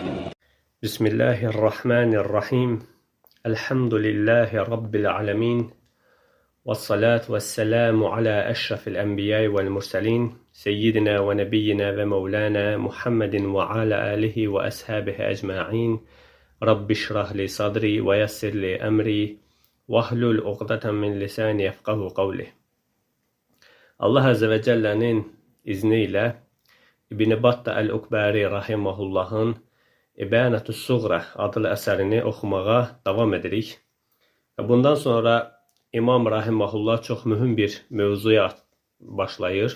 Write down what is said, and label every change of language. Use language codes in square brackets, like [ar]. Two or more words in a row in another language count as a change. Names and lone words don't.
[ar] بسم الله الرحمن الرحيم الحمد لله رب العالمين والصلاة والسلام على أشرف الأنبياء والمرسلين سيدنا ونبينا ومولانا محمد وعلى آله وأصحابه أجمعين رب اشرح لي صدري ويسر لي أمري واحلل عقدة من لساني يفقهوا قولي. [az] Allah [ar] عز وجل'nin [az] izniyle İbn-i Battah el-Ukbari rahimahullahın İbanətü's Suğra adlı əsərini oxumağa davam edirik. Bundan sonra İmam rahimahullah çox mühüm bir mövzuya başlayır.